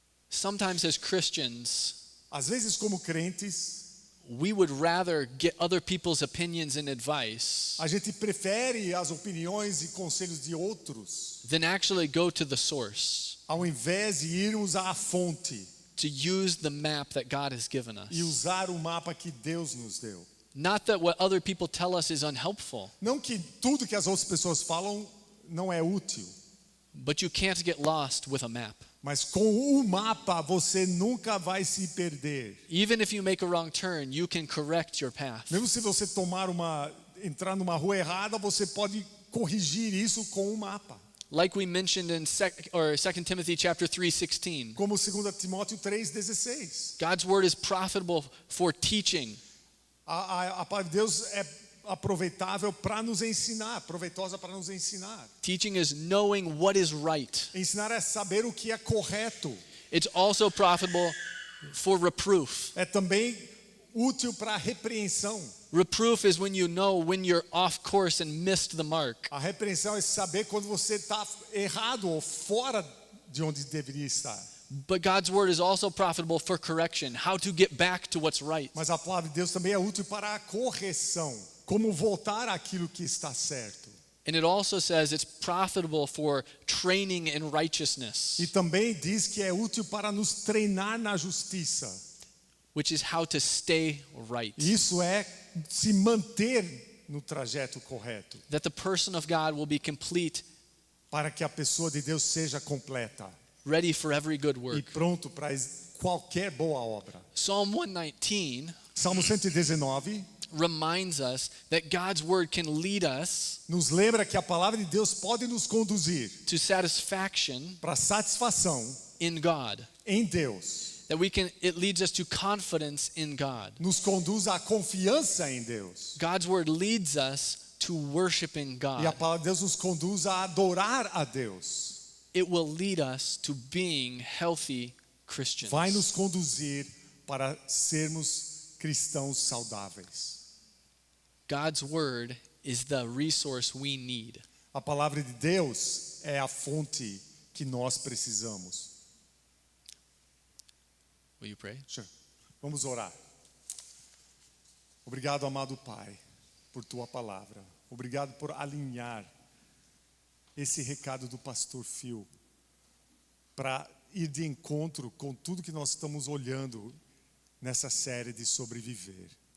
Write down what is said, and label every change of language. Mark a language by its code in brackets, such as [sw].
[en] Sometimes as Christians, [pt] Às vezes, como crentes, [en] we would rather get other people's opinions and advice [pt] a gente prefere as opiniões e conselhos de outros, [en] than actually go to the source [pt] ao invés de irmos à fonte [en] to use the map that God has given us. [pt] e usar o mapa que Deus nos deu. [en] Not that what other people tell us is unhelpful, [pt] Não que tudo que as outras pessoas falam não é útil, [en] but you can't get lost with a map. [pt] mas com o mapa você nunca vai se perder. [en] Even if you make a wrong turn, you can correct your path. [pt] Mesmo se você entrar numa rua errada, você pode corrigir isso com o mapa. [en] Like we mentioned in 2 Timothy chapter 3:16. [pt] Como 2 Timóteo 3,16. [en] God's word is profitable for teaching, [pt] A palavra de Deus é aproveitável para nos ensinar, proveitosa para nos ensinar. [en] Teaching is knowing what is right. [pt] Ensinar é saber o que é correto. [en] It's also profitable for reproof. [pt] É também útil para repreensão. [en] Reproof is when you know when you're off course and missed the mark. [pt] A repreensão é saber quando você está errado ou fora de onde deveria estar. [en] But God's word is also profitable for correction, how to get back to what's right. [pt] Mas a palavra de Deus também é útil para a correção, como voltar àquilo que está certo. [en] And it also says it's profitable for training in righteousness, [pt] E também diz que é útil para nos treinar na justiça. [en] which is how to stay right. [pt] Isso é se manter no trajeto correto, [en] That the person of God will be complete, [pt] para que a pessoa de Deus seja completa [en] ready for every good [pt] e [en] work. [pt] pronto para qualquer boa obra. [en] Psalm 119 [pt] Salmo 119 [en] reminds us that God's word can lead us [pt] nos lembra que a palavra de Deus pode nos conduzir [en] to satisfaction [pt] para satisfação [en] in God. [pt] em Deus. [en] That it leads us to confidence in God. [pt] Nos conduz à confiança em Deus. [en] God's word leads us to worshiping [pt] E a [en] God. [pt] palavra de Deus nos conduz a adorar a Deus. [en] It will lead us to being healthy Christians. [pt] Vai nos conduzir para sermos cristãos saudáveis. [en] God's word is the resource we need. [pt] A palavra de Deus é a fonte que nós precisamos. [en] Will you pray? Sure. [pt] Vamos orar. Obrigado, amado Pai, por tua palavra. Obrigado por alinhar esse recado do pastor Phil para ir de encontro com tudo que nós estamos olhando nessa série de sobreviver.